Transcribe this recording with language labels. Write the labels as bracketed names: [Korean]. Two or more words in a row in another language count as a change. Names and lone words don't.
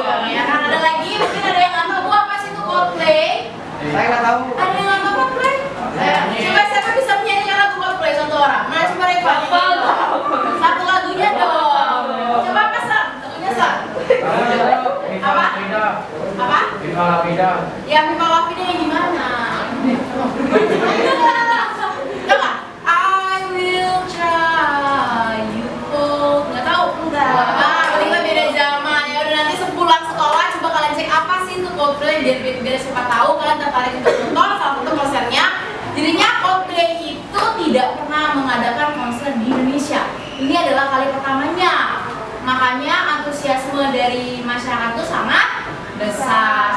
[Indonesian] Ya kan ada lagi mungkin ada yang nggak tahu apa sih itu Coldplay. Saya nggak tahu. Ada yang nggak tahu Coldplay? Coba siapa bisa menyanyikan lagu Coldplay satu orang? Nah coba Reva. Satu lagunya dong. Coba apa Sa? Lagunya Sa? Apa? Apa? Viva la vida. Ya Viva la Vida yang gimana? Coba. [English] I will try you hold. [Indonesian] Nggak tahu? Enggak. Kita beda zaman ya. Udah nanti sepulang sekolah coba kalian cek apa sih itu Coldplay biar siapa tahu kalian tertarik untuk nonton salah satu konsernya. Jadinya Coldplay itu tidak pernah mengadakan konser di Indonesia. Ini adalah kali pertamanya. Makanya antusiasme dari masyarakat itu sangat besar.